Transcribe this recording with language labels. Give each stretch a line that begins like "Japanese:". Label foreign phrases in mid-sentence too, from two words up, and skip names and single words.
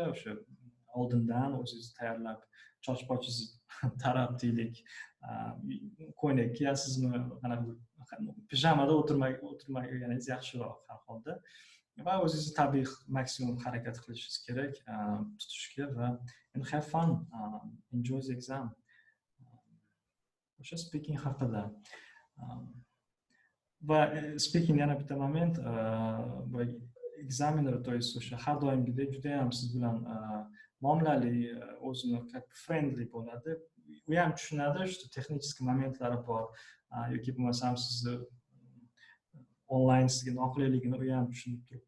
Uzbek: O'sha oldindan o'zingizni tayyorlab, choch-pochingizni tarab deylik, ko'ylak kiyasizmi, pijamada o'tirmaganingiz yaxshiroq har holda. Va o'zingizni tabiiy maksimum harakat qilishingiz kerak, tutishga va
English: have fun, enjoy the exam.
Uzbek: O'sha speaking haqida. Va speaking yana bitta moment, bu examiner,
Russian: to есть
Uzbek: o'sha har doimgidek juda ham siz bilan muomalali, o'zini friendly bo'ladi. U ham tushunadi, shu texnik momentlari bor yoki bo'lmasam sizni onlayn sizga noqulayligini u ham tushunib turibdi.